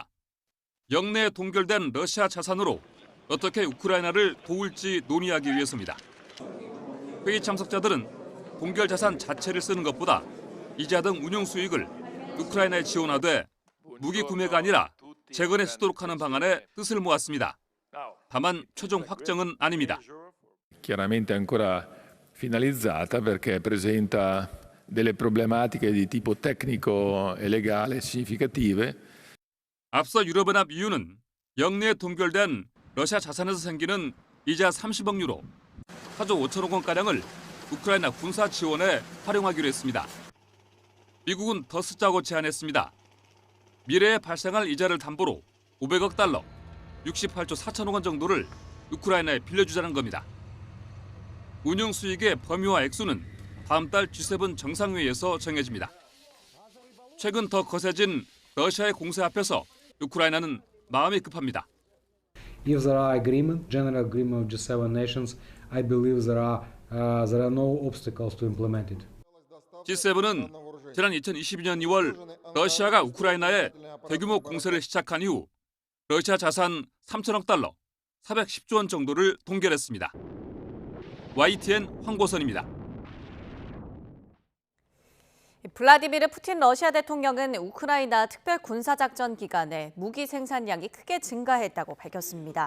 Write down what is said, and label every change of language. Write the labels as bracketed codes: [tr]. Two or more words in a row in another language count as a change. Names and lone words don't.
[ko] 영내 동결된 러시아 자산으로 어떻게 우크라이나를 도울지 논의하기 위해서입니다. 회의 참석자들은 동결 자산 자체를 쓰는 것보다 이자 등 운용 수익을 우크라이나에 지원하되 무기 구매가 아니라 재건에 쓰도록 하는 방안에 뜻을 모았습니다. 다만 최종 확정은 아닙니다. [it] Chiaramente ancora finalizzata perché presenta delle problematiche di tipo tecnico e legale significative. [ko] 앞서 유럽연합 EU는 영내에 동결된 러시아 자산에서 생기는 이자 30억 유로, 4조 5천억 원가량을 우크라이나 군사 지원에 활용하기로 했습니다. 미국은 더 쓰자고 제안했습니다. 미래에 발생할 이자를 담보로 500억 달러, 68조 4천억 원 정도를 우크라이나에 빌려주자는 겁니다. 운용 수익의 범위와 액수는 다음 달 G7 정상회의에서 정해집니다. 최근 더 거세진 러시아의 공세 앞에서 우크라이나는 마음이 급합니다. [en] If there are agreement, general agreement of G7 nations, I believe there are no obstacles to implement it. [ko] G7은 지난 2022년 2월 러시아가 우크라이나에 대규모 공세를 시작한 이후 러시아 자산 3천억 달러, 410조 원 정도를 동결했습니다. YTN 황보선입니다. 블라디미르 푸틴 러시아 대통령은 우크라이나 특별 군사작전 기간에 무기 생산량이 크게 증가했다고 밝혔습니다.